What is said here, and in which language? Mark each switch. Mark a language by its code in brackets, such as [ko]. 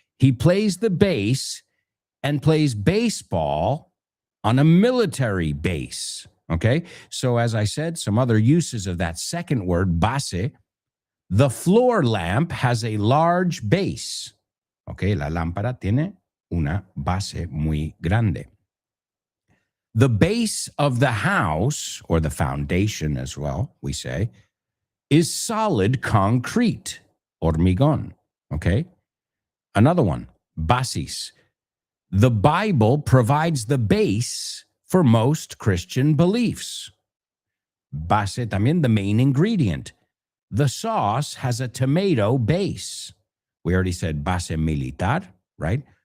[en] He plays the bass and plays baseball on a military base, okay? So as I said, some other uses of that second word, base. The floor lamp has a large base, okay? [es] La lámpara tiene una base muy grande. [en] The base of the house, or the foundation as well, we say, is solid concrete, hormigón, okay? Another one, basis. The Bible provides the base for most Christian beliefs. Base [es] también, [en] the main ingredient. The sauce has a tomato base. We already said base militar, right?